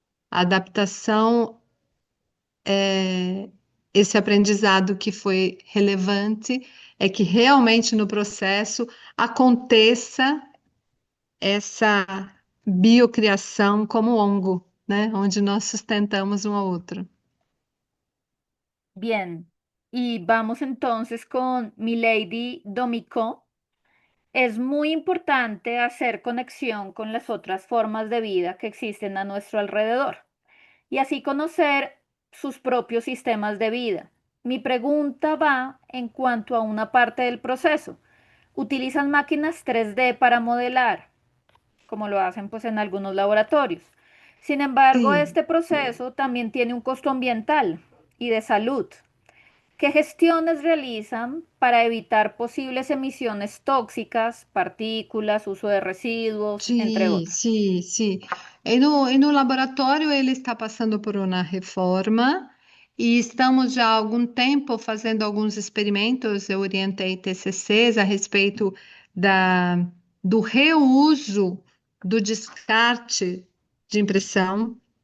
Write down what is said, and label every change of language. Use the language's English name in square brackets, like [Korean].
[Portuguese] A adaptação, esse aprendizado que foi relevante, é que realmente no processo aconteça essa biocriação como ongo, né, onde nós sustentamos um ao outro. [Spanish] Bien, y vamos entonces con Milady Domico. Es muy importante hacer conexión con las otras formas de vida que existen a nuestro alrededor y así conocer sus propios sistemas de vida. Mi pregunta va en cuanto a una parte del proceso. ¿Utilizan máquinas 3D para modelar, como lo hacen pues en algunos laboratorios? Sin embargo, [Portuguese] Sim. [Spanish] este proceso también tiene un costo ambiental y de salud. ¿Qué gestiones realizan para evitar posibles emisiones tóxicas, partículas, uso de residuos, entre [Portuguese] Sim, [Spanish] otros? [Portuguese] sim, sim. E no laboratório ele está passando por uma reforma e estamos já há algum tempo fazendo alguns experimentos. Eu orientei TCCs a respeito da, do reuso do descarte de impressão.